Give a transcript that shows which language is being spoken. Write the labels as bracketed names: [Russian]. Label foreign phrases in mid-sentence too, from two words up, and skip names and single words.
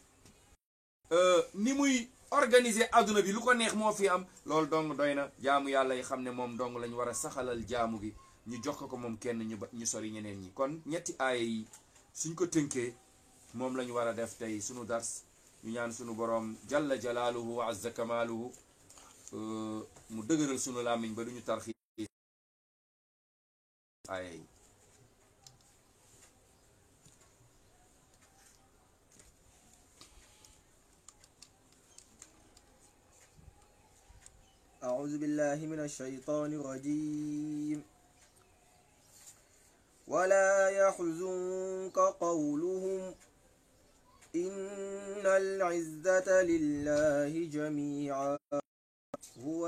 [Wolof] ni muy organiser adduna bi lu ko neex moo fi am loolu dong doy na jaamu yàlla yi xam ne moom dong lañ war a saxalal jaamu gi ñu jox ko moom kenn ñu sori ñeneen ñi kon ñetti aaya yi suñ ko tënkee moom lañu war a def tey sunu dars ñu ñaan sunu borom [Arabic] جل جلاله وعز كماله [Wolof] mu dëgëral sunu làmmiñ ba duñu tarxi aaya yi [Arabic] أعوذ بالله من الشيطان الرجيم ولا يحزنك قولهم إن العزة لله جميعا هو